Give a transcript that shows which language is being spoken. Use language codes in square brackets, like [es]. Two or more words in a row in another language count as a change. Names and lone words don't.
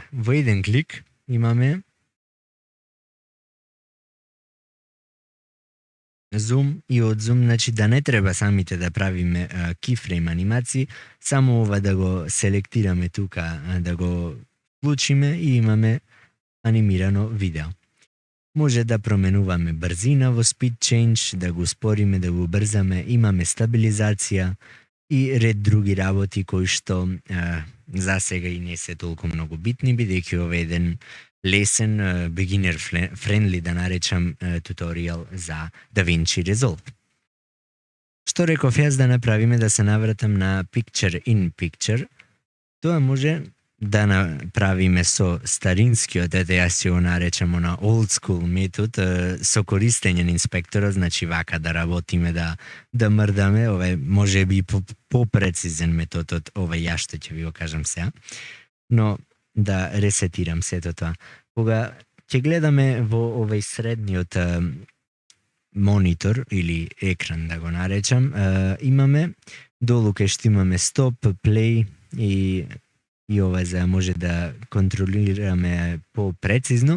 [mk] Во еден клик имаме зум и од зум, значи да не треба самите да правиме keyframe анимации, само ова да го селектираме тука, да го вклучиме и имаме анимирано видео. Може да променуваме брзина во [en] speed change, [mk] да го ускориме, да го убрзаме, имаме стабилизација и ред други работи кои што за сега и не се толку многу битни, бидејќи ова е еден лесен, [en] beginner friendly, [mk] да наречам, туторијал за DaVinci Resolve. Што реков јас да направиме, да се навратам на [en] Picture in Picture, [mk] тоа може да направиме со старинскиот, јас ќе го наречам на [en] old school [mk] метод, со користење на инспекторот, значи вака да работиме, да мрдаме, ова е може би попрецизен метод од ова што ќе ви го кажам сега, но да ресетирам сето тоа. Кога ќе гледаме во овој средниот монитор или екран, да го наречам, имаме долу кај што имаме стоп, play и ова за може да контролираме по-прецизно.